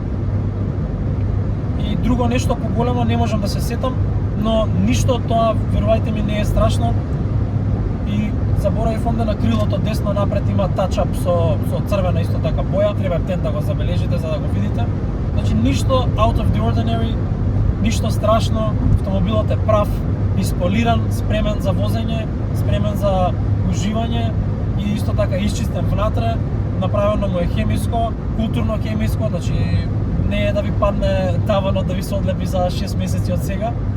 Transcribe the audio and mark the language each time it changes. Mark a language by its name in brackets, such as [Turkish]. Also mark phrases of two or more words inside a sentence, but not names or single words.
[Macedonian] И друго нешто поголемо не можам да се сетам, но ништо од тоа, верувајте ми, не е страшно. И заборавив онде на крилото десно напред има тачап со црвена исто така боја, треба тен да го забележите за да го видите. Значи ништо [English] out of the ordinary, [Macedonian] ништо страшно, автомобилот е прав, исполиран, спремен за возење, спремен за уживање и исто така исчистен внатре, направено му е хемиско, културно хемиско, значи не е да ви падне таванот да ви се одлепи за 6 месеци од сега.